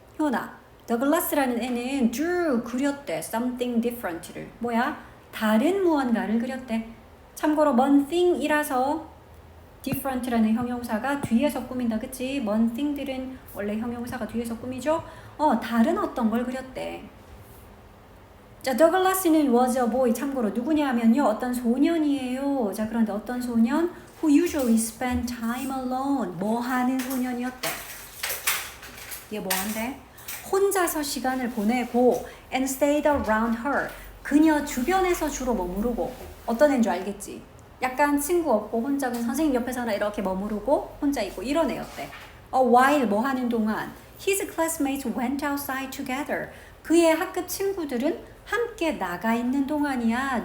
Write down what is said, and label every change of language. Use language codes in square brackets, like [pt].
[ko] 효나, 더글라스라는 애는 drew 그렸대. [en] something different [ko] 를. 뭐야? 다른 무언가를 그렸대. 참고로 one thing이라서 different라는 형용사가 뒤에서 꾸민다. 그치? one thing들은 원래 형용사가 뒤에서 꾸미죠? 다른 어떤 걸 그렸대. [en] 자, 더글라스는 was a boy. [ko] 참고로 누구냐 하면요. 어떤 소년이에요. 자, 그런데 어떤 소년? [en] who usually spend time alone. [ko] 뭐 하는 소년이었대. 얘 뭐 한대? 혼자서 시간을 보내고 [en] and stayed around her. [ko] 그녀 주변에서 주로 머무르고 어떤 애인 줄 알겠지? 약간 친구 없고 혼자 선생님 옆에서나 이렇게 머무르고 혼자 있고 이런 애였대. while 뭐 하는 동안 [en] his classmates went outside together. [ko] 그의 학급 친구들은 함께 나가 있는 동안이야.